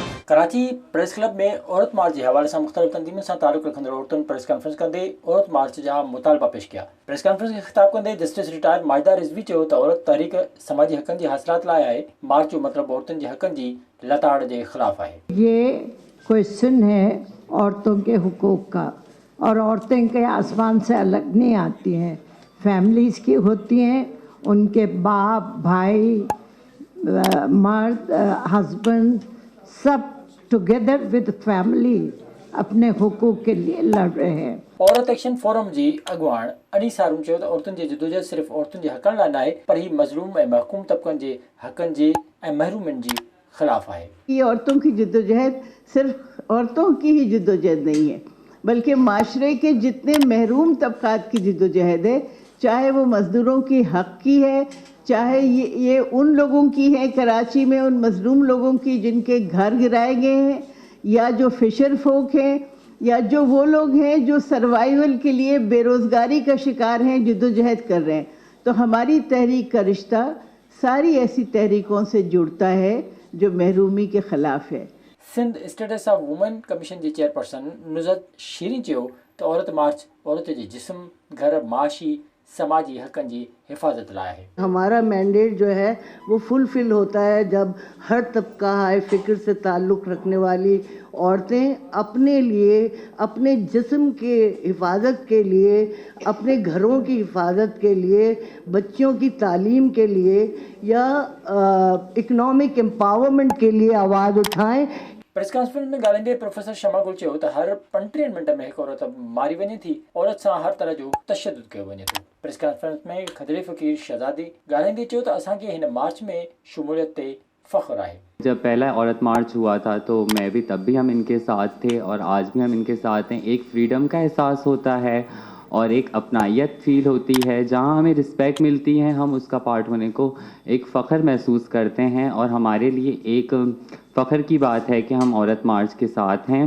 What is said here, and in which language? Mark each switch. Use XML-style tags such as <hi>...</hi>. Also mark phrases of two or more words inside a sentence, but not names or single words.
<sd>कराची प्रेस क्लब में औरत मार्च</sd> <ur>کے حوالے سے مختلف تنظیموں سے تعلق</ur> <sd>रखंदड़ औरतुन प्रेस कॉन्फ्रेंस कंदे औरत मार्च जा मुतालबा पेश किया। प्रेस कॉन्फ्रेंस के खिताब कंदे जस्टिस रिटायर्ड माहिदा रिजवी चयो त औरत तहरीक समाजी हक़नि जी हासिलात लाइ आहे। मार्च जो मतलब औरतुनि जे हक़नि जी लताड़ के खिलाफ है।</sd> <ur>یہ کوئسچن ہے عورتوں کے حقوق کا، اور عورتیں کے آسمان سے الگ نہیں آتی ہیں، فیملیز کی ہوتی ہیں، ان کے باپ بھائی مرد ہسبنڈ سب</ur> <en>together with family</en> <ur>اپنے حقوق کے لیے لڑ رہے ہیں.</ur> <sd>औरत एक्शन फोरम जी अगवान अनीसा हारून चयो त औरतुनि जी जिदोजहद सिर्फ़ औरतुनि जे हक़नि लाइ न आहे, पर ही मज़लूम ऐं महकूम तबक़नि जे हक़नि जे ऐं महरूमनि जी खिलाफ है।</sd> <ur>یہ عورتوں کی جدوجہد صرف عورتوں کی ہی جدوجہد نہیں ہے، بلکہ معاشرے کے جتنے محروم طبقات کی جدوجہد ہے، چاہے وہ مزدوروں کی حق کی ہے، چاہے یہ ان لوگوں کی ہے کراچی میں ان مظلوم لوگوں کی جن کے گھر گرائے گئے ہیں، یا جو فشر فوک ہیں، یا جو وہ لوگ ہیں جو سروائیول کے لیے بے روزگاری کا شکار ہیں، جدوجہد کر رہے ہیں. تو ہماری تحریک کا رشتہ ساری ایسی تحریکوں سے جڑتا ہے جو محرومی کے خلاف ہے.</ur> <sd>सिंध स्टेटस ऑफ वुमेन कमीशन की चेयरपर्सन नुज़त शीरीन चयो त औरत मार्च औरत के जिस्म घर माशी समाजी हक़नि जी हिफाजत लाइ है।</sd> <ur>ہمارا مینڈیٹ جو ہے وہ فلفل ہوتا ہے جب ہر طبقہ ہائی فکر سے تعلق رکھنے والی عورتیں اپنے لیے، اپنے جسم کے حفاظت کے لیے، اپنے گھروں کی حفاظت کے لیے، بچوں کی تعلیم کے لیے یا اکنامک ایمپاورمنٹ کے لیے آواز اٹھائیں.</ur> <sd>प्रेस कॉन्फ्रेंस में ॻाल्हाईंदे प्रोफेसर शमा गुल चयो त हर 35 मिनट में एक औरत मारी वञे थी, औरत सां हर तरह जो तशद्दुद कयो वञे थो। प्रेस कॉन्फ्रेंस में खदरी फ़कीर शहज़ादी ॻाल्हाईंदे चयो त असांखे हिन मार्च में शमूलियत ते फ़ख्र आहे।</sd> <ur>جب پہلا عورت مارچ ہوا تھا تو میں بھی تب بھی ہم ان کے ساتھ تھے اور آج بھی ہم ان کے ساتھ ہیں. ایک فریڈم کا احساس ہوتا ہے اور ایک اپنائیت فیل ہوتی ہے، جہاں ہمیں ریسپیکٹ ملتی ہے، ہم اس کا پارٹ ہونے کو ایک فخر محسوس کرتے ہیں اور ہمارے لیے ایک فخر کی بات ہے کہ ہم عورت مارچ کے ساتھ ہیں.</ur>